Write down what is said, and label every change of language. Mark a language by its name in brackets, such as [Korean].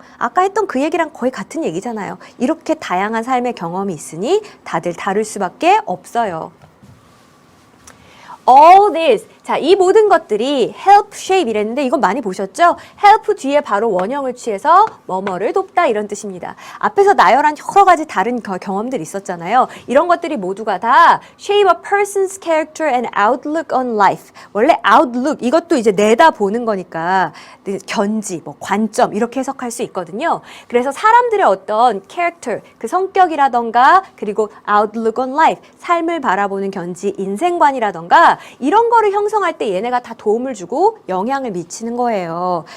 [Korean] 아까 했던 그 얘기랑 거의 같은 얘기잖아요. 이렇게 다양한 삶의 경험이 있으니 다들 다를 수밖에 없어요. [English] All this. [Korean] 자, 이 모든 것들이 help shape 이랬는데 이건 많이 보셨죠? help 뒤에 바로 원형을 취해서 뭐뭐를 돕다 이런 뜻입니다. 앞에서 나열한 여러 가지 다른 경험들이 있었잖아요. 이런 것들이 모두가 다 [English] shape a person's character and outlook on life. [Korean] 원래 outlook 이것도 이제 내다보는 거니까 견지, 뭐 관점 이렇게 해석할 수 있거든요. 그래서 사람들의 어떤 character, 그 성격이라던가 그리고 outlook on life, 삶을 바라보는 견지, 인생관이라던가 이런 거를 형성할 때 얘네가 다 도움을 주고 영향을 미치는 거예요.